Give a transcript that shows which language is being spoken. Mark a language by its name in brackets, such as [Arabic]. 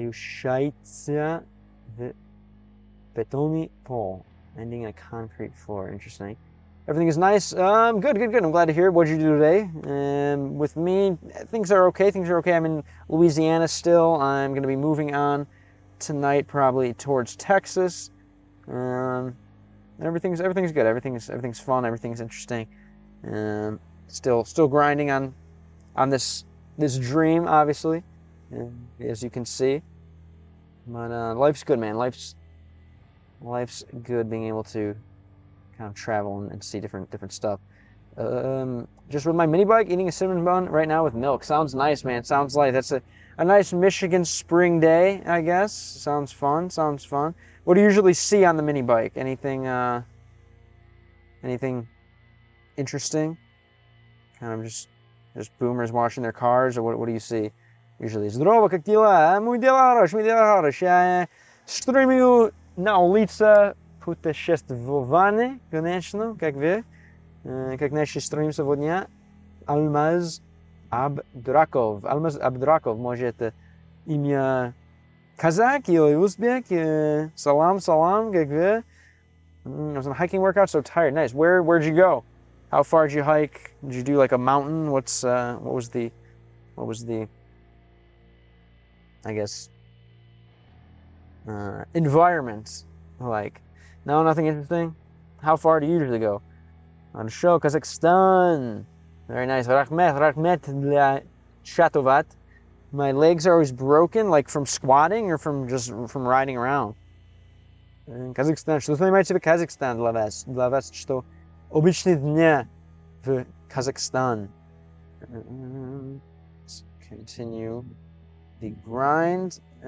[Russian] Упирающаяся в бетонный пол. [English] Ending a concrete floor. Interesting. Everything is nice. Good. I'm glad to hear it. What did you do today? With me, things are okay. I'm in Louisiana still. I'm going to be moving on tonight, probably towards Texas. Everything's good. Everything's fun. Everything's interesting. Still grinding on this dream, obviously, as you can see. But life's good, man. Life's good, being able to kind of travel and see different stuff. Just with my mini bike, eating a cinnamon bun right now with milk. Sounds nice, man. Sounds like that's a nice Michigan spring day, I guess. Sounds fun. Sounds fun. What do you usually see on the mini bike? Anything interesting? Kind of just boomers washing their cars, or what do you see usually? [Russian] Здорово, как дела? Мой дела хорош, мой дела хорош. Я стримлю на улице путешествование, конечно, как вы. Как наш стрим сегодня. Алмаз Абдраков. Алмаз Абдраков, может, это имя казак или узбек? Салам, салам, как вы? [English] It was a hiking workout, so tired. Nice. Where'd you go? How far did you hike? Did you do like a mountain? What was the I guess environment like? No, nothing interesting. How far do you usually go? On the show, Kazakhstan. Very nice. Rahmet для Shatovat. My legs are always broken, like from squatting or from riding around. [Russian] Казахстан. Что занимаете в Казахстан для вас? Для вас что обычный дня в Kazakhstan? [English] Let's continue the grind.